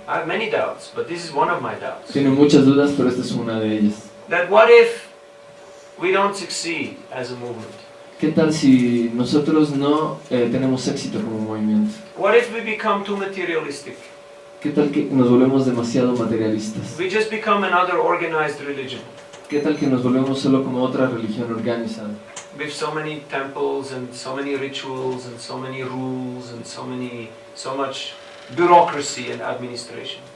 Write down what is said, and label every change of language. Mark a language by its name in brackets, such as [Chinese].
[English] I have many doubts, but this is one of my doubts. [Spanish] Tiene muchas dudas, pero esta es una de ellas. [English] That what if we don't succeed as a movement? [Spanish] ¿Qué tal si nosotros no tenemos éxito como movimiento? [English] What if we become too materialistic? [Spanish] ¿Qué tal que nos volvemos demasiado materialistas? [English] We just become another organized religion [Spanish] ¿Qué tal que nos volvemos solo como otra religión organizada? [English] with so many temples and so many rituals and so many rules and so much bureaucracy and administration?